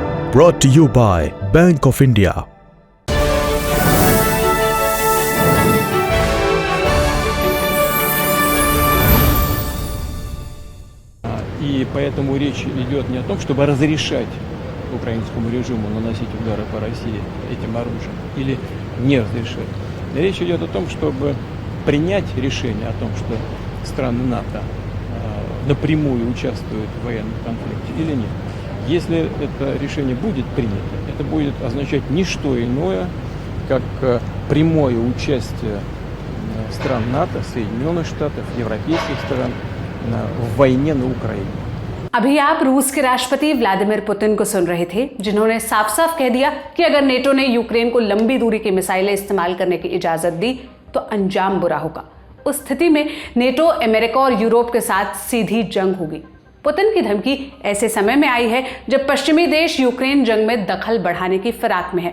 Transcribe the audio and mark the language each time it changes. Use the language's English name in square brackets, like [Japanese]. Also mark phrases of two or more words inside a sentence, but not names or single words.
[English] brought to you by Bank of India. [Russian] И поэтому речь идет не о том, чтобы разрешать украинскому режиму наносить удары по России этим оружием или не разрешать. Речь идет о том, чтобы принять решение о том, что страны НАТО напрямую участвуют в военном конфликте или нет. Если это решение будет принято, это будет означать не что иное, как прямое участие стран НАТО, Соединенных Штатов, европейских стран в वойне на Украине। [Hindi] अभी आप रूस के राष्ट्रपति व्लादिमीर पुतिन को सुन रहे थे, जिन्होंने साफ साफ कह दिया कि अगर नेटो ने यूक्रेन को लंबी दूरी की मिसाइलें इस्तेमाल करने की इजाजत दी तो अंजाम बुरा होगा। उस स्थिति में नेटो, अमेरिका और यूरोप के साथ सीधी जंग होगी। पुतिन की धमकी ऐसे समय में आई है जब पश्चिमी देश यूक्रेन जंग में दखल बढ़ाने की फिराक में है।